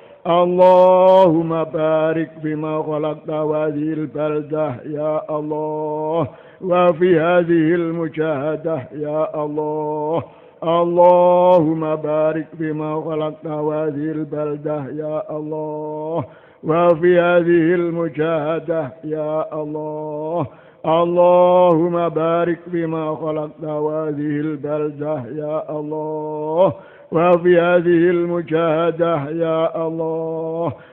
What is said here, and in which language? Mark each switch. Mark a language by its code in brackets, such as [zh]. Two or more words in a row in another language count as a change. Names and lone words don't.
[ar] اللهم بارك بما خلقت هذه البلدة يا الله وفي هذه المجاهدة يا الله. اللهم بارك بما خلقت هذه البلدة يا الله وفي هذه المجاهدة يا الله. اللهم بارك بما خلقت هذه البلدة يا الله وفي هذه المجاهدة يا الله.